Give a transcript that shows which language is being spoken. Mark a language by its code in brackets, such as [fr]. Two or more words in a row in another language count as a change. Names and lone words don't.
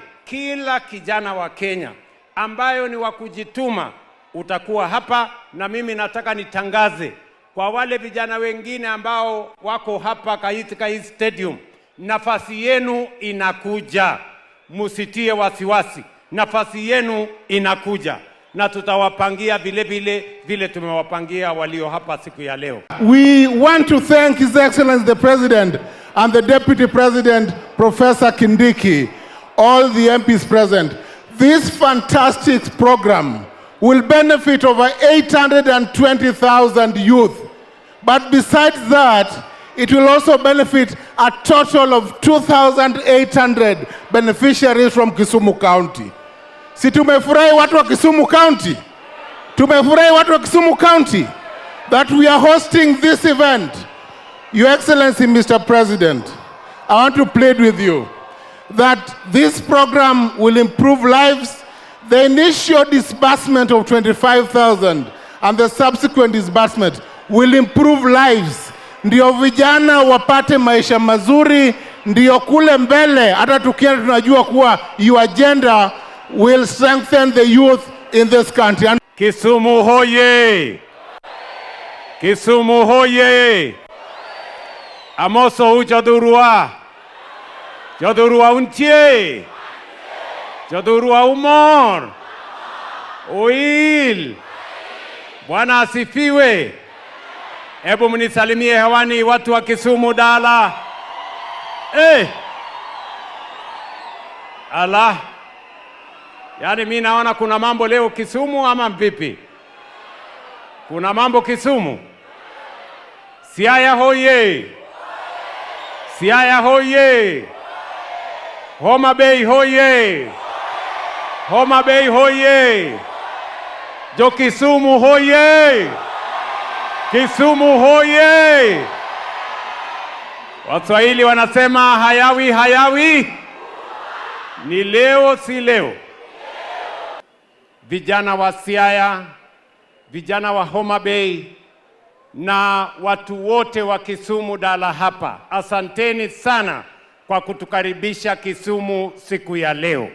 [sw] Kila kijana wa Kenya ambayo ni wa kujituma utakuwa hapa, na mimi nataka nitangaze kwa wale vijana wengine ambao wako hapa katika hii stadium, nafasi yenu inakuja. Musitie wasiwasi. Nafasi yenu inakuja na tutawapangia vile tumewapangia walio hapa siku ya leo. [en] We want to thank His Excellency the President and the Deputy President Professor Kindiki, all the MPs present. This fantastic program will benefit over 820,000 youth. But besides that, it will also benefit a total of 2,800 beneficiaries from Kisumu County. [sw] Si tumefurahi watu wa Kisumu County? Tumefurahi watu wa Kisumu County [en] that we are hosting this event. Your Excellency, Mr. President, I want to plead with you that this program will improve lives. The initial disbursement of 25,000 and the subsequent disbursement will improve lives. [sw] Ndio vijana wapate maisha mazuri, ndio kule mbele hata tukienda tunajua kuwa [en] your agenda will strengthen the youth in this country. [sw] Kisumu hoye! Kisumu hoye! [luo] Amoso ujadurua! Jadurua untie! Jadurua umor! Oil! [sw] Bwana asifiwe! Hebu mnisalimie hewani watu wa Kisumu Dala. Allah. Yaani mimi naona kuna mambo leo Kisumu ama vipi? Kuna mambo Kisumu? Siaya hoye! Siaya hoye! Homa Bay hoye! Homa Bay hoye! Jo Kisumu hoye! Kisumu hoye! Waswahili wanasema hayawi hayawi. Ni leo si leo. Vijana wa Siaya, vijana wa Homa Bay na watu wote wa Kisumu Dala hapa, asanteni sana kwa kutukaribisha Kisumu siku ya leo.